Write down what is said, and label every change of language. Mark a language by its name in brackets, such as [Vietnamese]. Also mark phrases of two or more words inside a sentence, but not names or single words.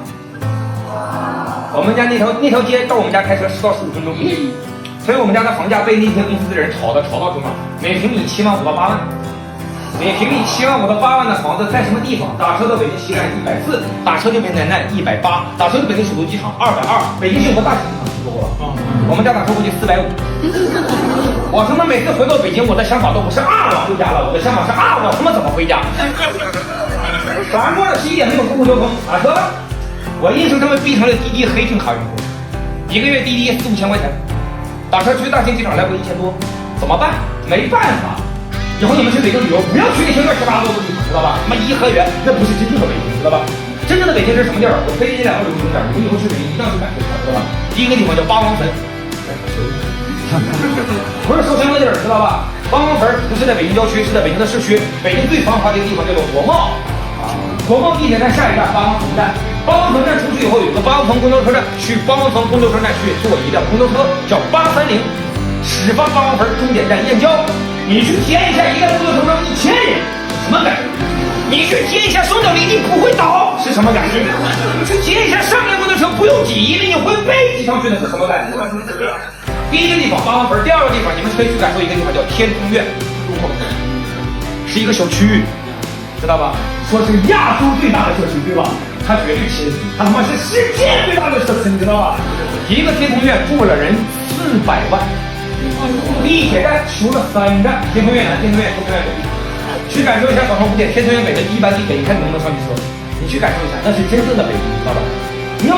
[Chinese] 我們家那條街到我們家開車10到15分鐘，所以我們家的房價被那些公司的人炒到什麼？每平米7萬5到8萬。每平米7萬5到8萬的房子在什麼地方？打車到北京西站140，打車就北京南180，打車到北京首都機場220，北京幸福大學說過了。我們家打車過去450。我他媽每次回到北京，我的想法都不是我回家了，我的想法是我他媽怎麼回家？早上過了11點沒有公共交通，打車了。我硬生生被逼成了滴滴黑金卡用戶，1個月滴滴4、5千塊錢，打車去大興機場來回1000多，怎麼辦？沒辦法。以後你們去北京旅遊，不要去那些亂七八糟的地方，知道吧？什麼頤和園，那不是真正的北京，知道吧？真正的北京是什麼地兒？我推薦這2個旅遊景點，你們以後去北京一定要去感受一下，知道吧？第一個地方叫八王墳，不是燒香的地兒，知道吧？八王墳不是在北京郊區，是在北京的市區。北京最繁華的一個地方叫做國貿，國貿地鐵站下一站八王墳站，八王墳站出去以後有個八王墳公交車站，去八王墳公交車站去坐一輛公交車叫830，始發八王墳終點站燕郊。你去體驗一下一個公交車上1000人是什麼感覺？你去體驗一下雙腳離地不會倒是什麼感覺？你去體驗一下上面公交車不用擠，因為你會被擠上去的是什麼感覺？第一個地方八王墳，第二個地方你們可以去感受一個地方叫天通苑，是一個小區域，知道吧？說是亞洲最大的社區，對吧？它絕對親，它他媽是世界最大的社區，你知道吧？一個天通苑住了人400萬。地鐵站修了3站，天通苑南、天通苑、天通苑北，去感受一下早上5點天通苑北的第一班地鐵，你看你能不能上去車？你去感受一下，那是真正的北京，知道吧？